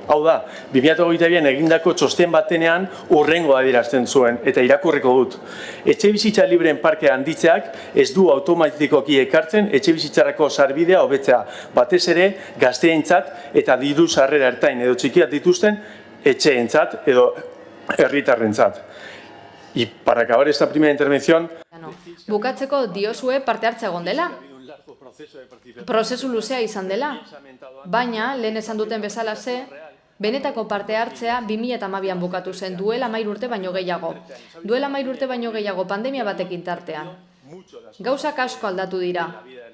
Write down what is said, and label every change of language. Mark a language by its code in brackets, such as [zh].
[eu] Hau da, 2022an egindako txosten batenean urrengo adierazten zuen, eta irakurriko dut. Etxebizitza libreen parkea handitzeak ez du automatikoki ekartzen etxebizitzarako sarbidea hobetzea, batez ere gazteentzat eta diru sarrera ertain edo txikiak dituzten etxeentzat edo herritarrentzat. [es] Y para acabar esta primera intervención... [eu] Bukatzeko diozue parte hartzea egon dela? Prozesu luzea izan dela, baina lehen esan duten bezala benetako parte hartzea 2012an bukatu zen, duela 13 urte baino gehiago. Duela 13 urte baino gehiago pandemia batekin tartean. Gauzak asko aldatu dira.